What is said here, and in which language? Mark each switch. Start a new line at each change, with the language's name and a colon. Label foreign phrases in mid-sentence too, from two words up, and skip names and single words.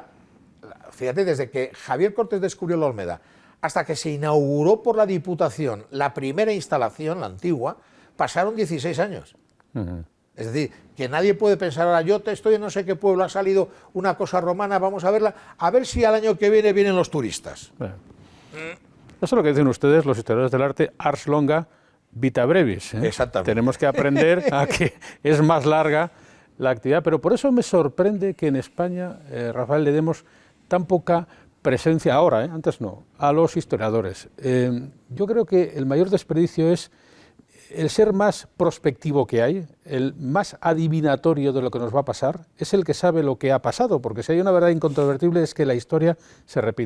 Spanish: Fíjate, desde que Javier Cortés descubrió la Olmeda hasta que se inauguró por la Diputación la primera instalación, la antigua, pasaron 16 años. Es decir, que nadie puede pensar ahora, yo estoy en no sé qué pueblo, ha salido una cosa romana, vamos a verla, a ver si al año que viene vienen los turistas. Eso es lo que dicen ustedes, los historiadores del arte,
Latin: ars longa, vita brevis.
Spanish: Exactamente. Tenemos que aprender a que es más larga la actividad, pero por eso me sorprende que en España, Rafael, le demos tan poca presencia ahora, antes no, a los historiadores. Yo creo que el mayor desperdicio es el ser más prospectivo que hay, el más adivinatorio de lo que nos va a pasar, es el que sabe lo que ha pasado, porque si hay una verdad incontrovertible es que la historia se repite.